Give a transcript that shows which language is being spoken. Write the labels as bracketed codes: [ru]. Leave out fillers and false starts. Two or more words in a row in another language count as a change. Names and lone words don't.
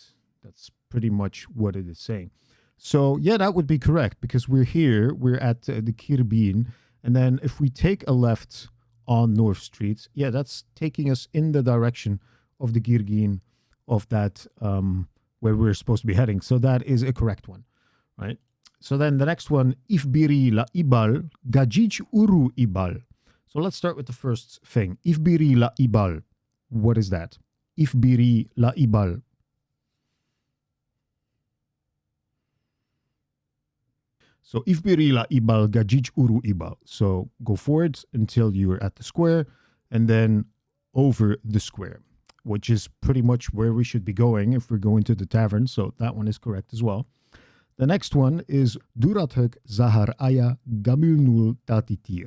[en] That's pretty much what it is saying. So yeah, that would be correct because we're here, we're at the Kirbin, and then if we take a left on North Street, yeah, that's taking us in the direction of the Girgin of that where we're supposed to be heading. So that is a correct one, right? So then the next one, Ifbiri la ibal, gajij uru ibal. So let's start with the first thing. Ifbiri la ibal. What is that? Ifbiri la ibal. So ifbiri la ibal gajij uru ibal. So go forward until you're at the square and then over the square, which is pretty much where we should be going if we're going to the tavern. So that one is correct as well. The next one is Durathuk Zahar Aya Gamilnul Tatitir.